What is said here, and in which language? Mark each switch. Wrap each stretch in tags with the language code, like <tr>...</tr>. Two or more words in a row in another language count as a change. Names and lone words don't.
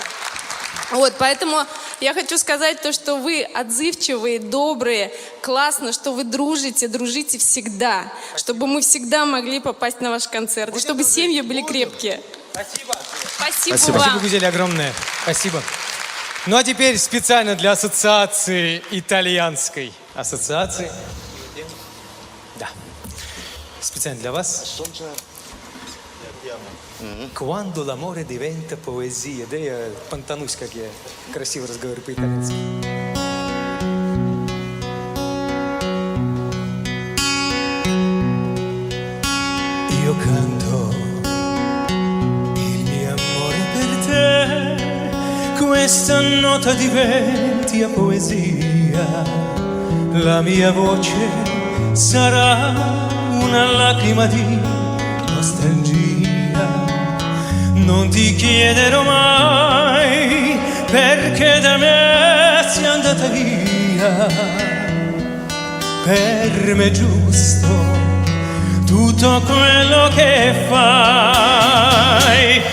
<ru>Вот, поэтому я хочу сказать то, что вы отзывчивые, добрые, классно, что вы дружите всегда, чтобы мы всегда могли попасть на ваш концерт, и чтобы семьи были крепкие. Спасибо. Спасибо Спасибо, вам. Гузель, огромное. Спасибо. Ну а теперь специально для ассоциации итальянской. Ассоциации. Да. Специально для вас.</ru> <it>Quando l'amore diventa poesia.</it> <ru>Да я понтанусь, как я красиво разговариваю по-итальянски.</ru> <it>Io canto il mio amore per te, questa nota diventi a poesia, la mia voce sarà una lacrima di nostalgia, non ti chiederò mai perché da me sei andata via, per me è giusto tutto quello che fai.</it>